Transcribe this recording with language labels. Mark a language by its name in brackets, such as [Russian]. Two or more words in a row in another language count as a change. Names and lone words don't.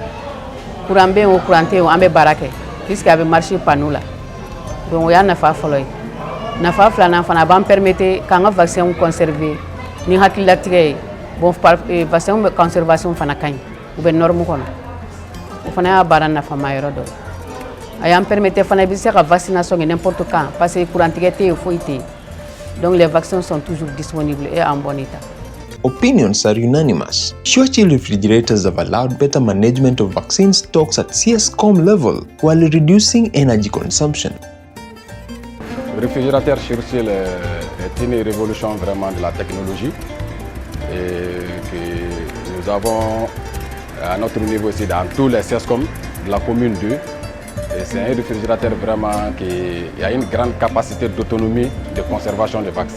[Bambara] Courant bɛ yen o courant tɛ yen an bɛ baara kɛ puisque a bɛ marcher panneau la donc o y'a nafa fɔlɔ ye nafa filanan fana a b'an permettre k'an ka vaccin conserver ni hakililatigɛ ye [French] bon vaccin [Bambara] bɛ conservation fana ka ɲi u bɛ norme kɔnɔ o fana y'a baara nafama yɔrɔ dɔ a y'an permettre fana i bɛ se ka vaccination kɛ [French] n'importe quand parce que [Bambara] courant tigɛ tɛ yen foyi tɛ yen [French] donc les vaccins sont toujours disponibles et en bon état. [English] Opinions are unanimous. SureChill refrigerators have allowed better management of vaccine stocks at CS-COM level while reducing energy consumption. [French] Le réfrigérateur SureChill est une révolution vraiment de la technologie et que nous avons à notre niveau ici dans tous les CS-COM de la commune 2. Et c'est un réfrigérateur vraiment qui a une grande capacité d'autonomie de conservation des vaccins.